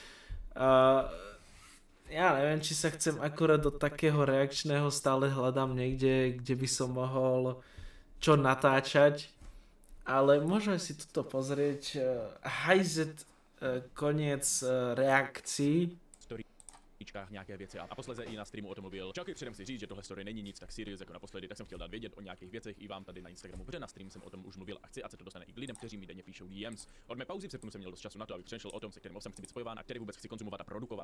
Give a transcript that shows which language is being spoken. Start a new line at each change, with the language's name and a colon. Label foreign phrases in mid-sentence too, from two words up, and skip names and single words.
Slovak: Ja neviem, či sa chcem akurát do takého reakčného, stále hľadám niekde, kde by som mohol čo natáčať, ale môžeme si toto pozrieť. Hajzet, koniec reakcií.
Czech: Nějaké věci a posledně i na streamu o tom mluvil. Čauky, předem si říct, že tohle story není nic tak serious jako naposledy, tak jsem chtěl dát vědět o nějakých věcech i vám tady na Instagramu, protože na stream jsem o tom už mluvil a chci, ať se to dostane i k lidem, kteří mi denně píšou DMs. Od mé pauzy v srpnu jsem měl dost času na to, abych přemýšlel o tom, se kterým obsahem chci být spojován a který vůbec chci konzumovat a produkovat.